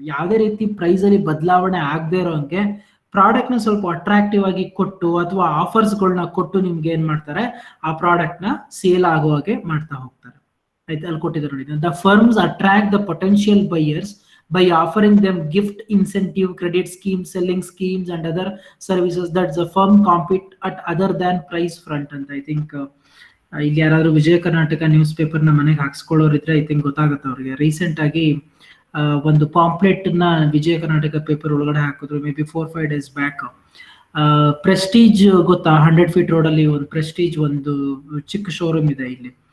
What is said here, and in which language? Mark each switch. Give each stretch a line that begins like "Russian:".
Kannada: ಯಾವುದೇ ರೀತಿ ಪ್ರೈಸ್ ಅಲ್ಲಿ ಬದಲಾವಣೆ ಆಗದೆ ಇರೋಂಗೆ ಪ್ರಾಡಕ್ಟ್ ನ ಸ್ವಲ್ಪ ಅಟ್ರಾಕ್ಟಿವ್ ಆಗಿ ಕೊಟ್ಟು ಅಥವಾ ಆಫರ್ಸ್ ಗಳನ್ನ ಕೊಟ್ಟು ನಿಮ್ಗೆ ಏನ್ ಮಾಡ್ತಾರೆ, ಆ ಪ್ರಾಡಕ್ಟ್ ನ ಸೇಲ್ ಆಗೋ ಹಾಗೆ ಮಾಡ್ತಾ ಹೋಗ್ತಾರೆ. ಆಯ್ತು, ಅಲ್ಲಿ ಕೊಟ್ಟಿದ್ದಾರೆ ನೋಡಿ,
English: The firms attract the potential buyers by offering them gift, incentive, credit schemes, selling schemes and other services that the firm compete at other than price front ಅಂತ.
Kannada: ಐ ಥಿಂಕ್ ಇಲ್ಲಿ ಯಾರಾದ್ರೂ ವಿಜಯ ಕರ್ನಾಟಕ ನ್ಯೂಸ್ ಪೇಪರ್ ನ ಮನೆಗೆ ಹಾಕ್ಸ್ಕೊಳ್ಳೋರಿದ್ರೆ I think ಗೊತ್ತಾಗುತ್ತೆ ಅವ್ರಿಗೆ. Recent ಆಗಿ ಒಂದು pamphlet ನ ವಿಜಯ ಕರ್ನಾಟಕ ಪೇಪರ್ ಒಳಗಡೆ ಹಾಕಿದ್ರು, may be 4-5 days back. Prestige ಗೊತ್ತಾ, 100 feet ರೋಡ್ ಅಲ್ಲಿ ಒಂದು ಪ್ರೆಸ್ಟೀಜ್ ಒಂದು ಚಿಕ್ಕ ಶೋರೂಮ್ ಇದೆ ಇಲ್ಲಿ.